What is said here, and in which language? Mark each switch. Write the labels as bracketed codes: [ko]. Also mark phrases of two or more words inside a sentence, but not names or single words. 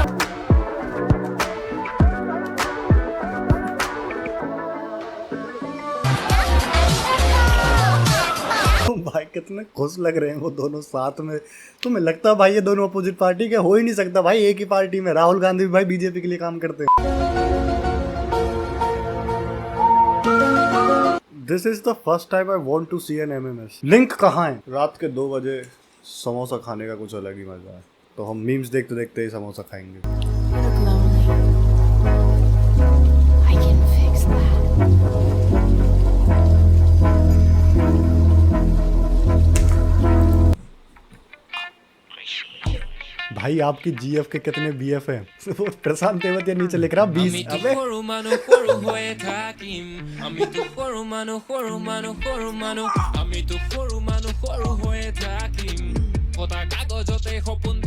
[hi] भाई कितने खुश लग रहे हैं वो दोनों साथ में। तुम्हें लगता है भाई ये दोनों [en] opposite party [hi] के? हो ही नहीं सकता भाई, एक ही पार्टी में। राहुल गांधी भी भाई बीजेपी के लिए काम करते हैं। [en] this is the first time I want to see an MMS. [hi] लिंक कहाँ है? रात के 2 बजे समोसा खाने का कुछ अलग ही मजा है, तो हम मीम्स देखते देखते ही समोसा खाएंगे। भाई आपकी GF के कितने BF हैं? वो प्रशांत तेवत या नीचे लिख रहा 20। अबे [as] আমি তো সৰু মানুহ সৰু হৈয়ে থাকিম, কথা কাগজতে সপোন